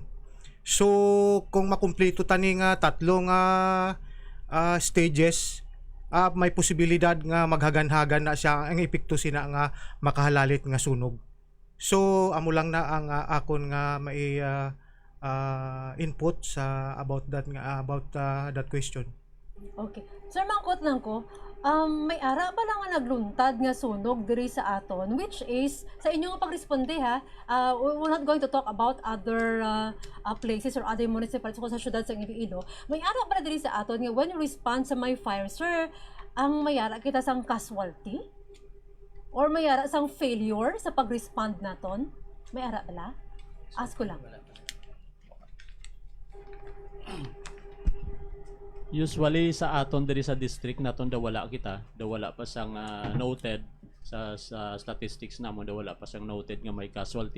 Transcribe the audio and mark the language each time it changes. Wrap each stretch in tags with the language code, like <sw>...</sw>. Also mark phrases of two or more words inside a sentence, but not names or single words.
<hil>So kung makumpleto tani nga tatlo nga stages, may posibilidad nga maghagan-hagan na siya ang epekto sina nga makahalalit nga sunog. So amo lang na ang akon nga may input sa</hil> <en>about that question.</en> <hil>Okay. Sir, mangkot lang ko, may ara ba lang nga nagluntad nga sunog diri sa aton,</hil> <en>which is</en> <hil>sa inyong pagresponde ha,</hil> <en>we're not going to talk about other places or other municipalities</en> <hil>sa syudad sa Iloilo. May ara ba diri sa aton nga</hil> <en>when you respond</en> <hil>sa may fire, sir, ang may ara kita sang casualty or may ara sang failure sa pag-respond naton? May ara bala? Ask ko lang. Usually sa aton diri sa district naton wala pa sang noted sa statistics namon wala pa sang noted nga may casualty.</hil>